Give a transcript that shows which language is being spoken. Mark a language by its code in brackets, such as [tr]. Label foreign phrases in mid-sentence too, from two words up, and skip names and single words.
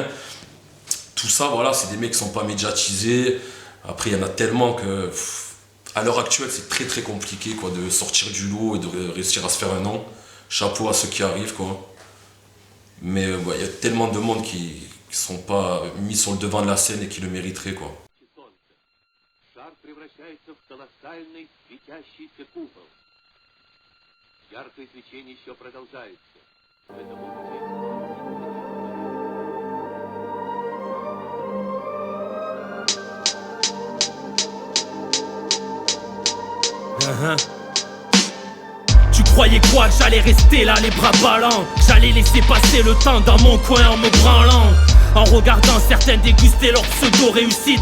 [fr] Tout ça, voilà, c'est des mecs qui ne sont pas médiatisés. Après, il y en a tellement que, à l'heure actuelle, c'est très compliqué quoi, de sortir du lot et de réussir à se faire un nom. Chapeau à ceux qui arrivent, quoi. Mais il y a tellement de monde qui ne sont pas mis sur le devant de la scène et qui le mériteraient, quoi. [ru] Шар превращается в колоссальный светящийся купол. Яркое свечение еще продолжается. В этом [fr] Tu croyais quoi, que j'allais rester là les bras ballants, que j'allais laisser passer le temps dans mon coin en me branlant, en regardant certains déguster leur pseudo-réussite.